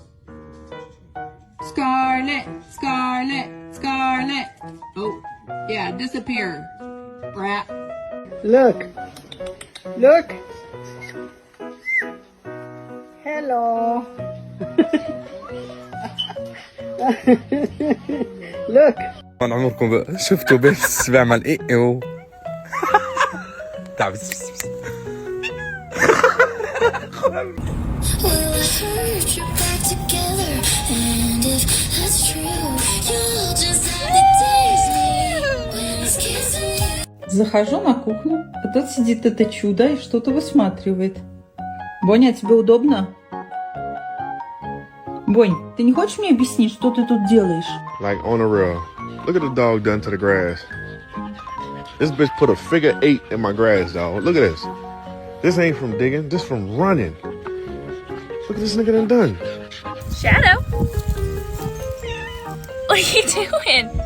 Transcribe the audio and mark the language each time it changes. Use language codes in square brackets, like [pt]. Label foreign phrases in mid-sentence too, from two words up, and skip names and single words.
[en] Scarlet, Scarlet, Scarlet. Oh, yeah, disappear. Brat. Look! Look! Hello! Look! [ar] طبعا عمركم بقى شفتوا بس بيعمل ايه و تعب [ru] Захожу на кухню, а тут сидит это чудо и что-то высматривает. Боня, тебе удобно? Бонь, ты не хочешь мне объяснить, что ты тут делаешь? [en] Like on the real. Look at the dog done to the grass. This bitch put a figure 8 in my grass, dog. Look at this. This ain't from digging, this from running. Look at this nigga done. Shadow? What are you doing?